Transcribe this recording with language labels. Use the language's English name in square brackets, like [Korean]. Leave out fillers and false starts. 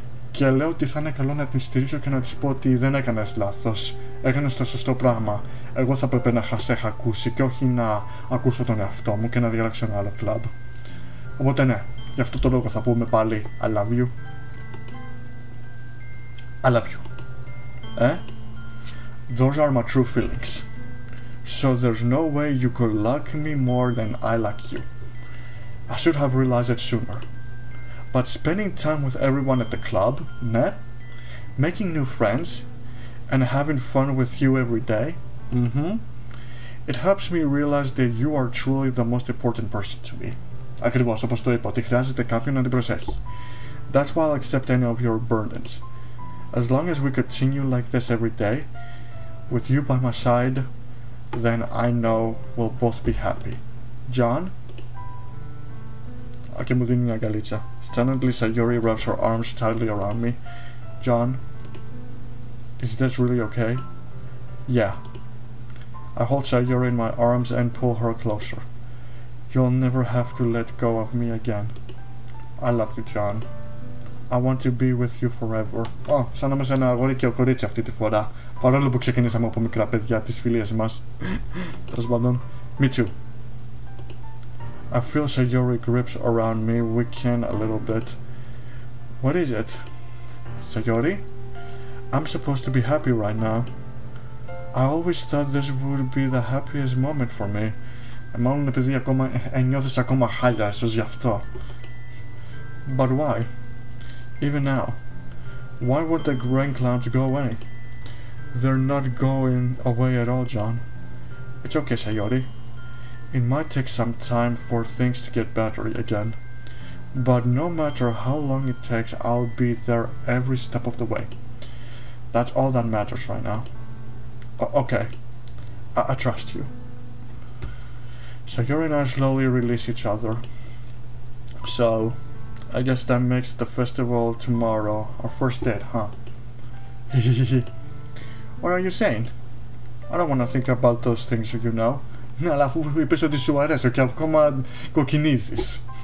[Greek] Και λέω ότι θα είναι καλό να την στηρίξω και να της πω ότι δεν έκανες λάθος. Έκανες το σωστό πράγμα. Εγώ θα πρέπει να σε είχα ακούσει και όχι να ακούσω τον εαυτό μου και να διαλέξω ένα άλλο κλαμπ. Οπότε ναι, γι' αυτό το λόγο θα πούμε πάλι [English] I love you. I love you. Those are my true feelings. So there's no way you could like me more than I like you. I should have realized it sooner. But spending time with everyone at the club, ναι, making new friends, and having fun with you every day, it helps me realize that you are truly the most important person to me. [Greek] Ακριβώς, όπως το είπα, ότι χρειάζεται κάποιον να την προσέχει. [English] That's why I'll accept any of your burdens. As long as we continue like this every day, with you by my side, then I know we'll both be happy. John? [Greek] Και μου δίνει μια αγκαλίτσα. [English] Suddenly Sayori wraps her arms tightly around me. John? Is this really okay? Yeah. I hold Sayori in my arms and pull her closer. You'll never have to let go of me again. I love you, John. I want to be with you forever. [Greek] Σαν να είμαστε ένα αγόρι και ο κορίτσι αυτή τη φορά. Παρόλο που ξεκινήσαμε από μικρά παιδιά τις φιλίες μας. Τέλος πάντων. [English] Me too. I feel Sayori grips around me, weaken a little bit. What is it? Sayori? I'm supposed to be happy right now. I always thought this would be the happiest moment for me. [Greek] Μάλλον επειδή ακόμα νιώθεις ακόμα χάλια, ίσως γι' αυτό. [English] But why? Even now. Why would the rain clouds go away? They're not going away at all, John. It's okay, Sayori. It might take some time for things to get better again. But no matter how long it takes, I'll be there every step of the way. That's all that matters right now. Okay. I trust you. Sayori and I slowly release each other. So, I guess that makes the festival tomorrow our first date, huh? What are you saying? I don't want to think about those things, you know. [Greek] Ναι, αλλά αφού είπες ότι σου αρέσω και ακόμα κοκκινίζεις.